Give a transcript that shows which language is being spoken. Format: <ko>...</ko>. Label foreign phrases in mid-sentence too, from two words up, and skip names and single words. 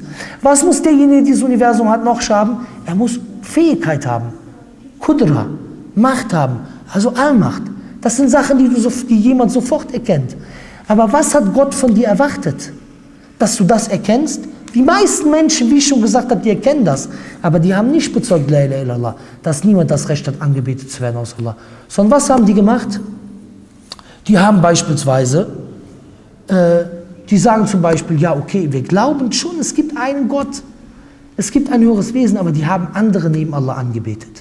<de>Was muss derjenige, der dieses Universum hat, noch haben? Er muss Fähigkeit haben. Qudra, Macht haben, also Allmacht. Das sind Sachen, die jemand sofort erkennt. Aber was hat Gott von dir erwartet? Dass du das erkennst? Die meisten Menschen, wie ich schon gesagt habe, die erkennen das. Aber die haben nicht bezeugt,</de> <ar>لا إله إلا الله,</ar> <de>dass niemand das Recht hat, angebetet zu werden aus Allah. Sondern was haben die gemacht? Die haben beispielsweise, die sagen zum Beispiel, ja okay, wir glauben schon, es gibt einen Gott, es gibt ein höheres Wesen, aber die haben andere neben Allah angebetet.</de>